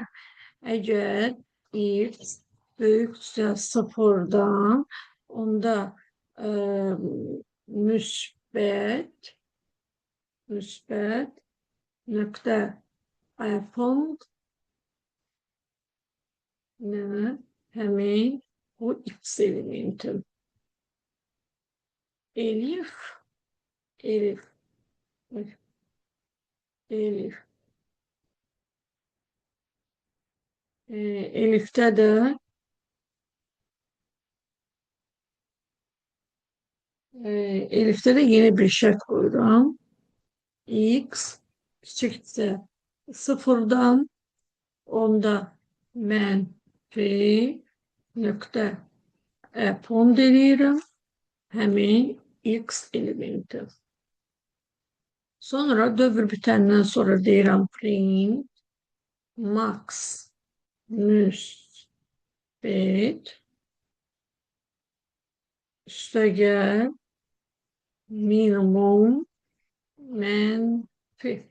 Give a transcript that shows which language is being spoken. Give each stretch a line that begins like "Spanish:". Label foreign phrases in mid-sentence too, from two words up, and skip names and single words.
Azerbaijani: Əgər x böyüksə sıfırdan, onda müsbət nöqtə punkt həmin bu x elementim.
Turkish: Elif Elif'te de yeni bir şart koyuyorum. X küçükse sıfırdan,
Azerbaijani: onda mənfi nöqtə pon, həmin x elementi. Sonra dövr bitəndən sonra deyirəm print max müsbet üstəgəl minimum mənfi.